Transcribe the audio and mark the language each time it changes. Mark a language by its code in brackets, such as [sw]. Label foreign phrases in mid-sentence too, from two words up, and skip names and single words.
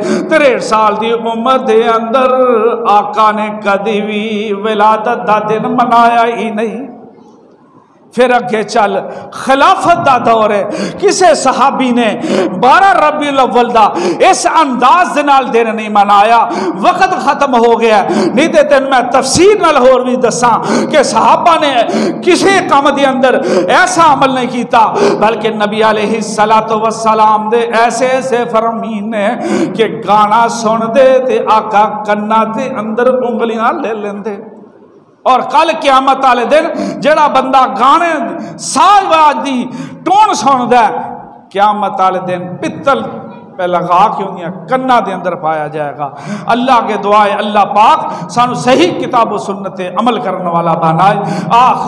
[pa] 63 سال دی عمر دے اندر آقا نے کدی بھی ولادت دا دن منایا ہی نہیں۔ پھر اگے چل خلافت دا دور ہے، کسے صحابی نے 12 ربیع الاول دا اس انداز دے نال دن نہیں منایا۔ وقت ختم ہو گیا، نہیں تے تین میں تفسیر نال ہور بھی دساں کہ صحابہ نے کسی کام دے اندر ایسا عمل نہیں کیتا، بلکہ نبی علیہ السلام دے ایسے ایسے فرمین نے کہ گانا سن دے تے آقا کنا تے اندر انگلیاں لے لیندے۔ اور کل قیامت والے دن جڑا بندہ گانے ساز باز دی ٹون سن دے، قیامت والے دن پتل پہ لگا کے انہیں کنا دے اندر پایا جائے گا۔ اللہ کے دعائے اللہ پاک سانو صحیح کتاب و سنت عمل کرنے والا بنائے۔